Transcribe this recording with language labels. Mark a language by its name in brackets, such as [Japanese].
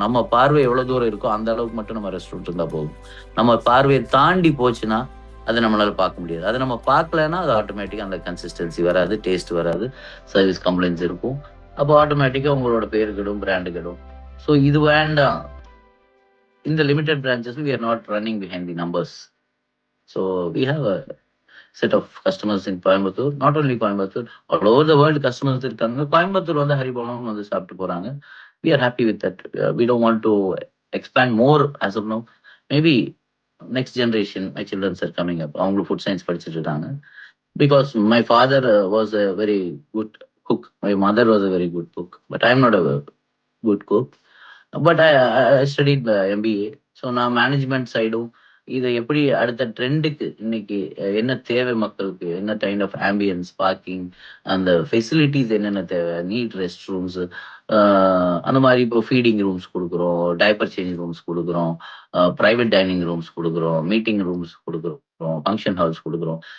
[Tamil] நம்ம பார்வை எவ்வளோ தூரம் இருக்கோ அந்த அளவுக்கு மட்டும் நம்ம ரெஸ்டாரண்ட் இருந்தால் போதும். நம்ம பார்வையை தாண்டி போச்சுன்னா அதை நம்மளால பார்க்க முடியாது. அதை நம்ம பார்க்கலன்னா அது ஆட்டோமேட்டிக்காக அந்த கன்சிஸ்டன்சி வராது, டேஸ்ட் வராது, சர்வீஸ் கம்ப்ளைண்ட்ஸ் இருக்கும். அப்போ ஆட்டோமேட்டிக்காக உங்களோட பேர் கெடும், பிராண்டு கெடும். ஸோ இது வேண்டாம். [English] In the limited branches, we are not running behind the numbers. So we have a set of customers in Coimbatore, not only Coimbatore, all over the world customers [Tamil] இருக்காங்க. கோயம்புத்தூர் வந்து ஹரிபவனம் வந்து சாப்பிட்டு போறாங்க. [English] We are happy with that. We don't want to expand more as of now. Maybe next generation, my children are coming up. [Tamil] அவங்க food science படிச்சுட்டு இருக்காங்க. [English] Because my father was a very good cook. My mother was a very good cook. But I am not a good cook. But I studied MBA. [Tamil] So நான் management சைடும் இதை எப்படி அடுத்த ட்ரெண்டுக்கு இன்னைக்கு என்ன தேவை, மக்களுக்கு என்ன கைண்ட் ஆஃப் ஆம்பியன்ஸ், பார்க்கிங், அந்த ஃபெசிலிட்டிஸ் என்னென்ன தேவை, நீட் ரெஸ்ட் ரூம்ஸ், அந்த மாதிரி இப்போ ஃபீடிங் ரூம்ஸ் கொடுக்குறோம், டைப்பர் சேஞ்ச் ரூம்ஸ் கொடுக்குறோம், ப்ரைவேட் டைனிங் ரூம்ஸ் கொடுக்குறோம், மீட்டிங் ரூம்ஸ் கொடுக்குறோம், ஃபங்க்ஷன் ஹால்ஸ் கொடுக்குறோம்.